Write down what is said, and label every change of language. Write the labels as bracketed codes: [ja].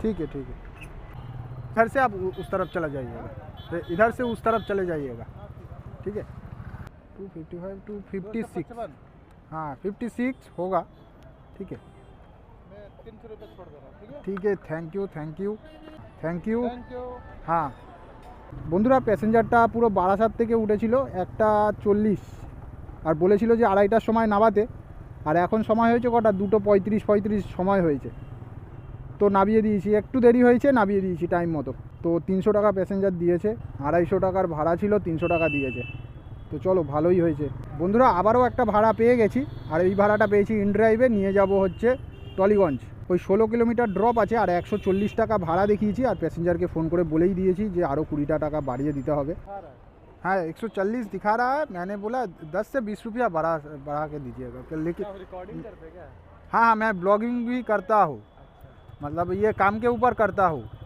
[hi] ठीक है ठीक है, इधर से आप उस तरफ चला जाइएगा, तो इधर से उस तरफ चले जाइएगा, ठीक है। 255 256, हाँ 56 होगा, ठीक है। मैं 300 रुपये छोड़ दे रहा हूँ, ठीक है। [bn] ঠিক আছে, [en] Thank you thank you thank you. Thank you. [bn] হ্যাঁ বন্ধুরা, প্যাসেঞ্জারটা পুরো বারাসাত থেকে উঠেছিল 1:40 আর বলেছিল যে 2:30টার সময় নামাতে, আর এখন সময় হয়েছে কটা, 2:35 সময় হয়েছে। তো নামিয়ে দিয়েছি, একটু দেরি হয়েছে, নামিয়ে দিয়েছি টাইম মতো। তো 300 টাকা প্যাসেঞ্জার দিয়েছে, 250 টাকার ভাড়া ছিল, 300 টাকা দিয়েছে। তো চলো, ভালোই হয়েছে বন্ধুরা। আবারও একটা ভাড়া পেয়ে গেছি, আর এই ভাড়াটা পেয়েছি ইনড্রাইভে, নিয়ে যাব হচ্ছে টলিগঞ্জ। ওই 16 কিলোমিটার ড্রপ আছে, আর 140 টাকা ভাড়া দেখিয়েছি, আর প্যাসেঞ্জারকে ফোন করে বলেই দিয়েছি যে আরও 20 টাকা বাড়িয়ে দিতে হবে। [hi] हाँ 140 दिखा रहा है, मैंने बोला 10 से 20 रुपया बढ़ा के दीजिएगा, लेकिन रिकॉर्डिंग करते क्या? हाँ हाँ, मैं ब्लॉगिंग भी करता हूँ, मतलब ये काम के ऊपर करता हूँ।